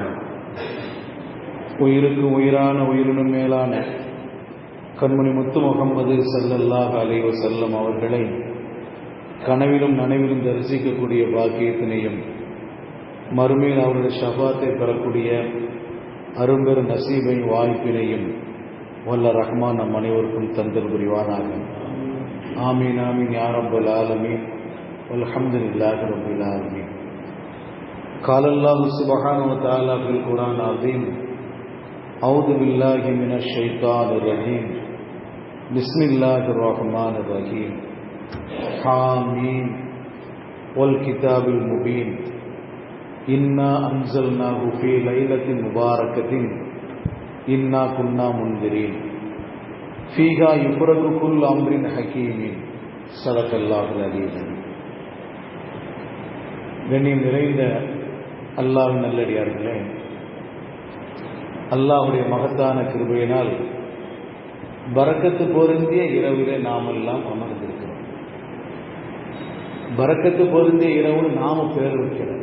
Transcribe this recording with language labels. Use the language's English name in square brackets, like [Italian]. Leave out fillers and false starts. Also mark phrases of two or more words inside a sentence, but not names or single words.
[Tamil] உயிருக்கு உயிரான உயிரினும் மேலான கண்மணி முத்து முகம்மது [Arabic] صلى الله عليه وسلم [Tamil] அவர்களை கனவிலும் நனவிலும் தரிசிக்கக்கூடிய பாக்கியத்தினையும், மறுமையில் அவருடைய ஷஃபாத்தை பெறக்கூடிய அரும்பெரு நசீபை வாய்ப்பினையும் வல்ல ரஹ்மான் நம் அனைவருக்கும் தந்தல் புரிவானாக. [Arabic] آمين آمين يا رب العالمين. الحمد لله رب العالمين. قال الله سبحانه وتعالى في القرآن العظيم: أعوذ بالله من الشيطان الرجيم بسم الله الرحمن الرحيم. حامين والكتاب المبين إنا أنزلناه في ليلة مباركة إنا كنا منذرين فيها يفرق كل أمر حكيم. صدق الله العظيم. [Tamil] கண்ணியம் நிறைந்த அல்லாஹ்வின் நல்லடியார்களே, அல்லாஹ்வுடைய மகத்தான கிருபையினால் பரக்கத்து பொருந்திய இரவிலே நாமெல்லாம் அமர்ந்திருக்கிறோம். பரக்கத்து பொருந்திய இரவு நாம பேர் வைக்கிறோம்.